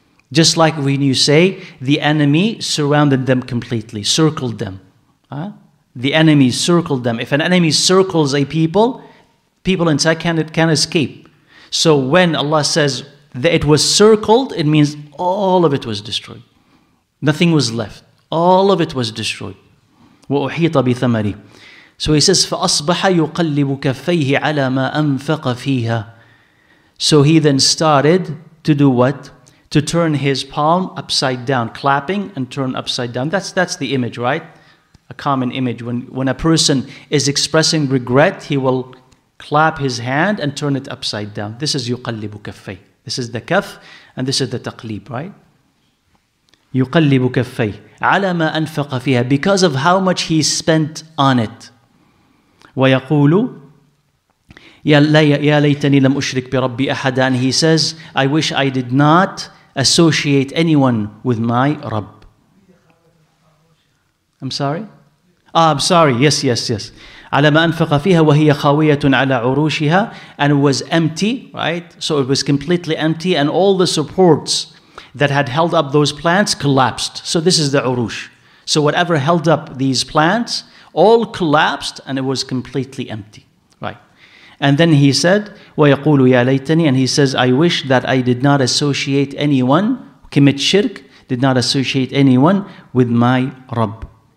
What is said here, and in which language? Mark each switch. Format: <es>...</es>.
<en>Just like when you say, the enemy surrounded them completely, circled them. The enemy circled them. If an enemy circles a people inside can't escape. So when Allah says that it was circled, it means all of it was destroyed. Nothing was left. All of it was destroyed.</en> <ar>وَأُحِيطَ بِثَمَرِهِ.</ar> <en>So he says,</en> <ar>فَأَصْبَحَ يُقَلِّبُ كَفَّيْهِ عَلَى مَا أَنفَقَ فِيهَا.</ar> <en>So he then started to do what? To turn his palm upside down, clapping and turn upside down. That's the image, right? A common image. When a person is expressing regret, he will clap his hand and turn it upside down. This is</en> <ar>يُقَلِّبُ كَفَّيْهِ.</ar> <en>This is the kaf, and this is the taqlib, right?</en> <ar>يُقَلِّبُ كَفَّيْهِ عَلَى مَا أَنفَقَ فِيهَا.</ar> <en>Because of how much he spent on it.</en> <ar>وَيَقُولُ يَا لَيْتَنِي لَمْ أُشْرِكْ بِرَبِّي أَحَدًا.</ar> <en>And he says, I wish I did not associate anyone with my Rabb. I'm sorry? I'm sorry. Yes.</en> <ar>على ما أنفق فيها وهي خاوية على عروشها.</ar> <en>And it was empty, right? So it was completely empty, and all the supports that had held up those plants collapsed. So this is the urush. So whatever held up these plants all collapsed, and it was completely empty, right? And then he said,</en> <ar>وَيَقُولُ يَا لَيْتَنِي.</ar> <en>And he says, I wish that I did not associate anyone, commit shirk, did not associate anyone with my Rabb.</en>